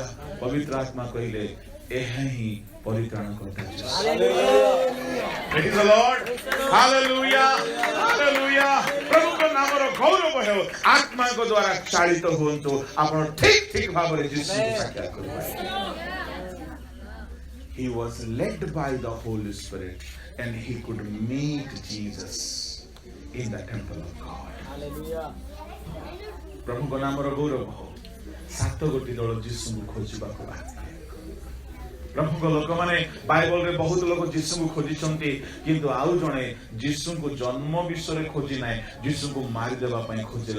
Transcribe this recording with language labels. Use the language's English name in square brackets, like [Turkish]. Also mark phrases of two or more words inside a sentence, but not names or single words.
[Odia] ପବିତ୍ର ଆତ୍ମା କହିଲେ ଏହା ହିଁ ପରିତ୍ରାଣକର୍ତ୍ତା ଯୀଶୁ। [English] Praise the Lord. Hallelujah. [Odia] Hallelujah. ପ୍ରଭୁଙ୍କ ନାମର ଗୌରବ ହେଉ। ଆତ୍ମାଙ୍କ ଦ୍ୱାରା ଚାଳିତ ହୁଅନ୍ତୁ। ଆପଣ ଠିକ ଭାବରେ ଯୀଶୁଙ୍କୁ ସାକ୍ଷାତ କରିବେ। [English] He was led by the Holy Spirit and he could meet Jesus in the temple of God. [Odia] ପ୍ରଭୁଙ୍କ ନାମର ଗୌରବ ହଉ। 7 ଗୋଟି ଦଳ ଯୀଶୁଙ୍କୁ ଖୋଜିବାକୁ ବାହାରିଲେ। ପ୍ରଭୁଙ୍କ ଲୋକମାନେ ବାଇବଲରେ ବହୁତ ଲୋକ ଯୀଶୁଙ୍କୁ ଖୋଜିଛନ୍ତି, କିନ୍ତୁ ଆଉ ଜଣେ ଯୀଶୁଙ୍କୁ ଜନ୍ମ ବିଷୟରେ ଖୋଜି ନାହିଁ, ଯୀଶୁଙ୍କୁ ମାରିଦେବା ପାଇଁ ଖୋଜିଲା।